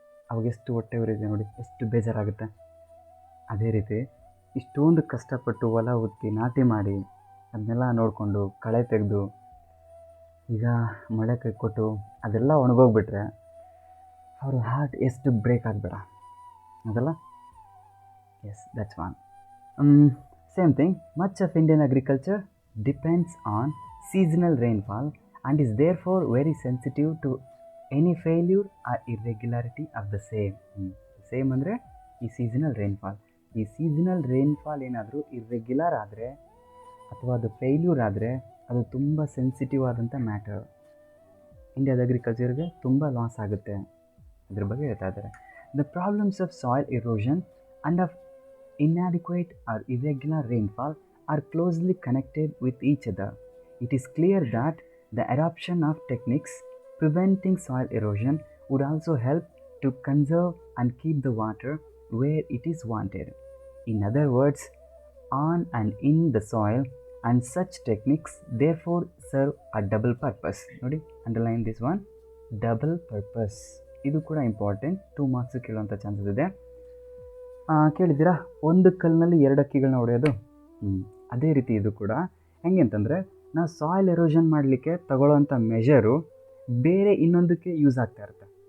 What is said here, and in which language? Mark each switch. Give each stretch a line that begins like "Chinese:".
Kannada: ಅವಾಗೆಷ್ಟು ಹೊಟ್ಟೆ ಉರಿದೆ ನೋಡಿ, ಎಷ್ಟು ಬೇಜಾರಾಗುತ್ತೆ. ಅದೇ ರೀತಿ ಇಷ್ಟೊಂದು ಕಷ್ಟಪಟ್ಟು ಹೊಲ ಉತ್ತಿ ನಾಟಿ ಮಾಡಿ ಅದನ್ನೆಲ್ಲ ನೋಡಿಕೊಂಡು ಕಳೆ ತೆಗೆದು ಈಗ ಮಳೆ ಕೈ ಕೊಟ್ಟು ಅದೆಲ್ಲ ಒಣಗೋಗ್ಬಿಟ್ರೆ ಅವ್ರ ಹಾರ್ಟ್ ಎಷ್ಟು ಬ್ರೇಕ್ ಆಗಬೇಡ ಅದಲ್ಲ.
English: Yes, that's one. Same thing, much of Indian agriculture depends on seasonal rainfall and is therefore very sensitive to any failure or irregularity of the same.
Kannada: Same ಅಂದರೆ ಈ ಸೀಸನಲ್ ರೈನ್ಫಾಲ್. ಈ seasonal rainfall ಏನಾದರೂ irregular ಆದರೆ ಅಥವಾ ಅದು failure ಆದರೆ ಅದು ತುಂಬ ಸೆನ್ಸಿಟಿವ್ ಆದಂಥ ಮ್ಯಾಟರ್. ಇಂಡಿಯಾದ ಅಗ್ರಿಕಲ್ಚರ್ಗೆ ತುಂಬ ಲಾಸ್ ಆಗುತ್ತೆ. ಅದ್ರ ಬಗ್ಗೆ ಹೇಳ್ತಾ ಇದ್ದಾರೆ.
English: The problems of soil erosion and of inadequate or irregular rainfall are closely connected with each other. It is clear that the adoption of techniques preventing soil erosion would also help to conserve and keep the water where it is wanted. In other words, on and in the soil, and such techniques therefore serve a double purpose. ನೋಡಿ, underline this one, double purpose.
Kannada: ಇದು ಕೂಡ important, 2 marks ಕೇಳುವಂಥ chances ಇದೆ. ಕೇಳಿದ್ದೀರಾ, ಒಂದು ಕಲ್ಲಿನಲ್ಲಿ 2 ಹಕ್ಕಿಗಳನ್ನ ಹೊಡೆಯೋದು? ಅದೇ ರೀತಿ ಇದು ಕೂಡ ಹೆಂಗೆ ಅಂತಂದರೆ, ನಾವು ಸಾಯಿಲ್ ಎರೋಷನ್ ಮಾಡಲಿಕ್ಕೆ ತಗೊಳ್ಳೋವಂಥ ಮೆಷರು ಬೇರೆ ಇನ್ನೊಂದಕ್ಕೆ ಯೂಸ್ ಆಗ್ತಾ ಇರುತ್ತೆ.